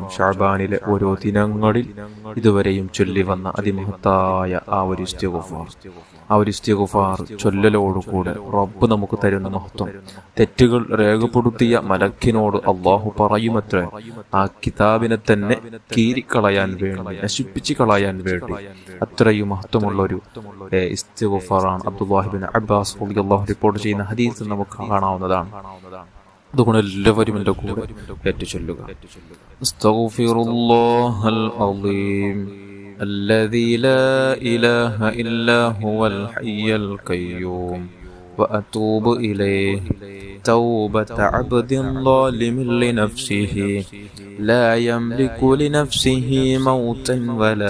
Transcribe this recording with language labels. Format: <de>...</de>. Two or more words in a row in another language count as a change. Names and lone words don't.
<ml>ശഅബാനിലെ ഓരോ ദിനങ്ങളിൽ ഇതുവരെയും ചൊല്ലി വന്ന അതിമഹത്തായ ആ ഒരു ഇസ്തിഗ്ഫാർ ചൊല്ലലോടുകൂടെ റബ്ബ് നമുക്ക് തരുന്ന മഹത്വം തെറ്റുകൾ രേഖപ്പെടുത്തിയ മലക്കിനോട് അള്ളാഹു പറയുമത്രേ, ആ കിതാബിനെ തന്നെ കീറിക്കളയാൻ വേണ്ടി, നശിപ്പിച്ച് കളയാൻ വേണ്ടി. അത്രയും മഹത്വമുള്ളൊരു ഇസ്തിഗ്ഫാറാണ്. അബ്ദുല്ലാഹി ഇബ്നു അബ്ബാസ്</ml> <ar>رضي الله عنه</ar> <ml>റിപ്പോർട്ട് ചെയ്യുന്ന ഹദീസിൽ നമുക്ക് കാണാവുന്നതാണ്. അതുകൊണ്ട് എല്ലാവരും എൻ്റെ കൂടെ ഏറ്റുചൊല്ലുക.</ml> <ar>أستغفر الله العظيم الذي لا إله إلا هو الحي القيوم وأتوب إليه توبة عبد ظالم لنفسه لا يملك لنفسه موتا ولا</ar>